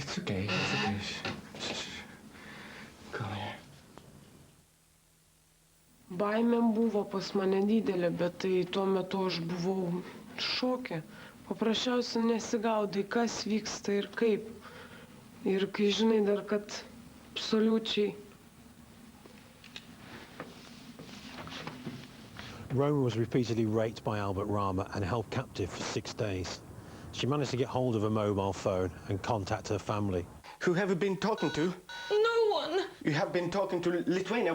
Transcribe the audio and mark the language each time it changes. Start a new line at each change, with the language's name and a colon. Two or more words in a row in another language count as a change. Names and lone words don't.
English: okay. It's okay. Shh. Come here.
Lithuanian: Baimė buvo pas mane didelė, bet tai tuo metu aš buvau šoke. Paprasčiausiai nesigaudai, kas vyksta ir kaip. Ir kai žinai dar, kad absoliučiai.
English: Roma was repeatedly raped by Albert Rama and held captive for 6 days. She managed to get hold of a mobile phone and contact her family. Who have you been talking to? No one! You have been talking to Lithuania.